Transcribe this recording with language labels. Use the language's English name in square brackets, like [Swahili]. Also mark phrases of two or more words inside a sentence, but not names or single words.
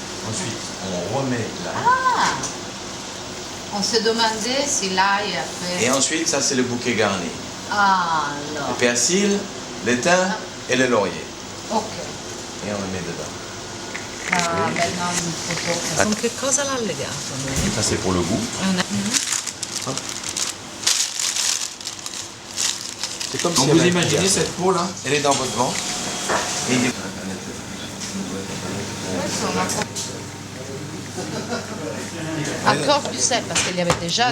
[French] Ensuite, on remet là. Ah! On se demandait si l'ail a fait... Et ensuite, ça c'est le bouquet garni. Ah, Le alors. persil, l'étain et le laurier. Ok. Et on le met dedans. Ah, maintenant un po'. [Italian] Con che cosa l'ha legato lui? [French] Ça c'est pour le goût. C'est comme Donc si vous elle imaginez avait- cette peau là? Elle est dans votre ventre. Et il- Encore plus sec, parce qu'il y avait déjà